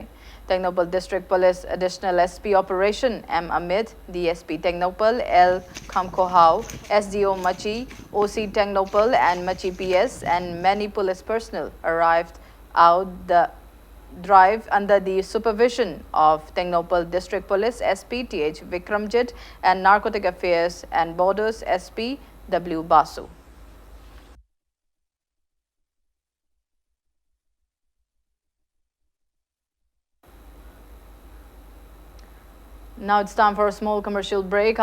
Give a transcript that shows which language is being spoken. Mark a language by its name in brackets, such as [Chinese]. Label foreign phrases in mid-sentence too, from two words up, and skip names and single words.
[English] Technopal District Police Additional SP Operation M. Amit, DSP Technopal L. Kamkohau, SDO Machi, OC Technopal and Machi PS and many police personnel arrived out the drive under the supervision of Technopal District Police SP TH Vikramjit and Narcotic Affairs and Borders SP W Basu. Now it's time for a small commercial break.